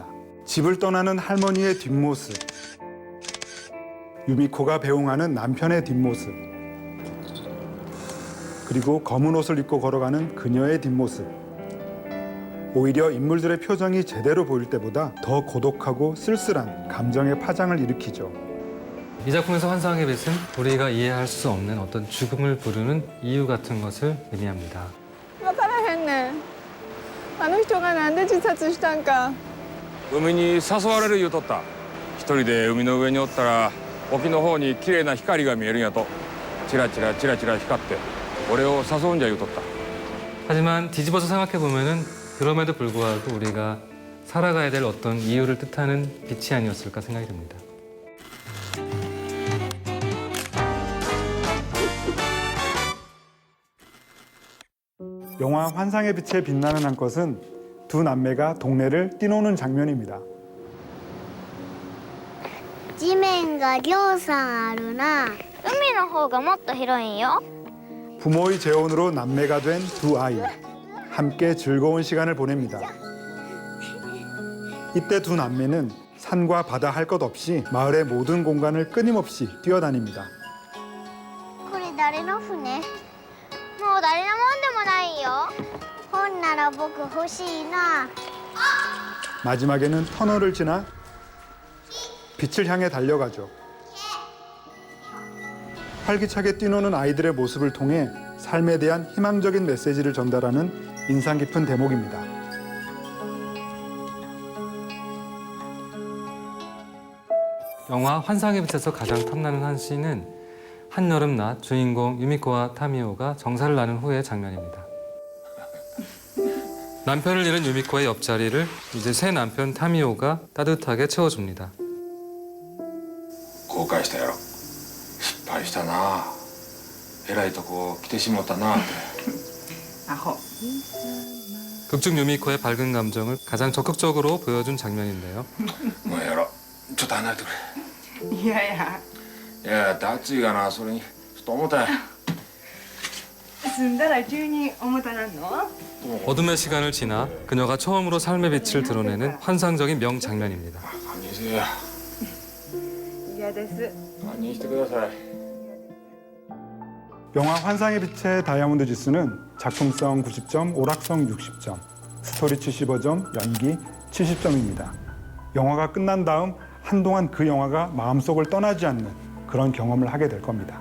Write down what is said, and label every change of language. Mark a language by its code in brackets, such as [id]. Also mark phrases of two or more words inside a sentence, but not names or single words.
[ko] 집을 떠나는 할머니의 뒷모습, 유미코가 배웅하는 남편의 뒷모습, 그리고 검은 옷을 입고 걸어가는 그녀의 뒷모습. 오히려 인물들의 표정이 제대로 보일 때보다 더 고독하고 쓸쓸한 감정의 파장을 일으키죠. 이 작품에서 환상의 빛은 우리가 이해할 수 없는 어떤 죽음을 부르는 이유 같은 것을 의미합니다. [ja] 分からへんねん。あの人がなんで自殺したんか。海に誘われる言うとった。一人で海の上におったら沖の方に綺麗な光が見えるんやと。チラチラチラチラ光って俺を誘うんじゃ言うとった。 [ko] 하지만 뒤집어서 생각해보면은 그럼에도 불구하고 우리가 살아가야 될 어떤 이유를 뜻하는 빛이 아니었을까 생각이 듭니다. 영화 환상의 빛에 빛나는 한 것은 두 남매가 동네를 뛰노는 장면입니다. [ja] 地面がぎょうさんあるな。海の方がもっと広いんよ。 [ko] 부모의 재혼으로 남매가 된 두 아이. 함께 즐거운 시간을 보냅니다. 이때 두 남매는 산과 바다 할 것 없이 마을의 모든 공간을 끊임없이 뛰어다닙니다. [ja] これ誰の船？もう誰のもんでもないよ。本なら僕欲しいな。 [ko] 마지막에는 터널을 지나 빛을 향해 달려가죠. 활기차게 뛰노는 아이들의 모습을 통해 삶에 대한 희망적인 메시지를 전달하는 인상 깊은 대목입니다. 영화 환상의 빛에서 가장 탐나는 한 씬은 한여름낮 주인공 유미코와 타미오가 정사를 나눈 후의 장면입니다. 남편을 잃은 유미코의 옆자리를 이제 새 남편 타미오가 따뜻하게 채워줍니다. [ja] 後悔したやろ。失敗したな。えらいとこ来てしもたなって。アホ。 [ko] 극중 유미코의 밝은 감정을 가장 적극적으로 보여준 장면인데요. [ja] もうやろ。ちょっと離れてくれ。いやいや。いやだって暑いがな、それにちょっと重たい。住んだら急に重たなんの？ [ko] 어둠의 시간을 지나 그녀가 처음으로 삶의 빛을 드러내는 환상적인 명장면입니다. [ja] 堪忍せえや嫌です。堪忍してください [ko] 영화 환상의 빛의 다이아몬드 지수는 작품성 90점, 오락성 60점, 스토리 75점, 연기 70점입니다. 영화가 끝난 다음 한동안 그 영화가 마음속을 떠나지 않는 그런 경험을 하게 될 겁니다.